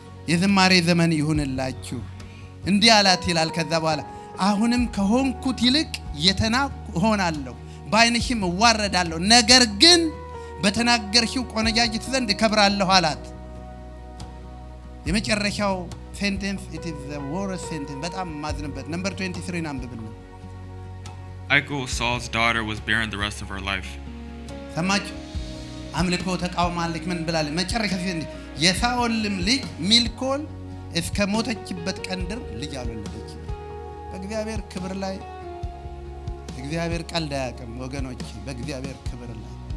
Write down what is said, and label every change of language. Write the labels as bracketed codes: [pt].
[am] የዝማሬ ዘመን ይሁንላችሁ እንዲህ አላት ይላል። ከዛ በኋላ አሁንም ከሆንኩት ይልቅ የተናቅሁ ሆናለሁ፣ በዓይንሽም እዋረዳለሁ፣ ነገር ግን በተናገርሽው ቆነጃጅት ዘንድ እከብራለሁ አላት። የመጨረሻው ሴንቴንስ [en] it is the worst sentence [am] በጣም ማዝንበት ነምበር 23 አንብብልን። [en] Michal, Saul's daughter, was barren the rest of her life. [am] ሰማችሁ? አምልኮ ተቃውማለች ምን ብላለች? መጨረሻ ሲል የሳኦልም ልጅ ሚልኮል እስከ ሞተችበት ቀን ድረስ ልጅ አልወለደች። በእግዚአብሔር ክብር ላይ እግዚአብሔር ቀልድ አያውቅም ወገኖች። በእግዚአብሔር ክብር ላይ